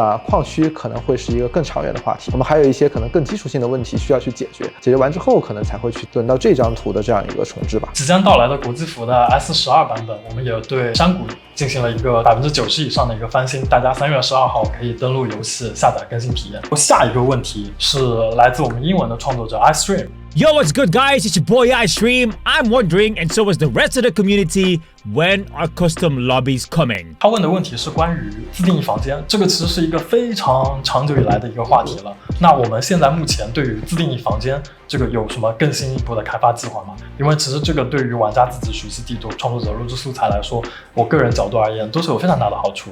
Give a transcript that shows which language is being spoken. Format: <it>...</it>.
<zh>那矿区可能会是一个更长远的话题，我们还有一些可能更基础性的问题需要去解决，解决完之后可能才会去轮到这张图的这样一个重置吧。即将到来的国际服的 S12 版本，我们也对山谷进行了一个90%以上的一个翻新，大家3月12号可以登录游戏下载更新体验。下一个问题是来自我们英文的创作者 iStream。</zh> <en>Yo, what's good, guys? It's your boy iStream. I'm wondering, and so is the rest of the community, when are custom lobbies coming?</en> <zh>他问的问题是关于自定义房间，这个其实是一个非常长久以来的一个话题了。那我们现在目前对于自定义房间这个有什么更进一步的开发计划吗？因为其实这个对于玩家自己熟悉地图、创作者录制素材来说，我个人角度而言都是有非常大的好处。</zh>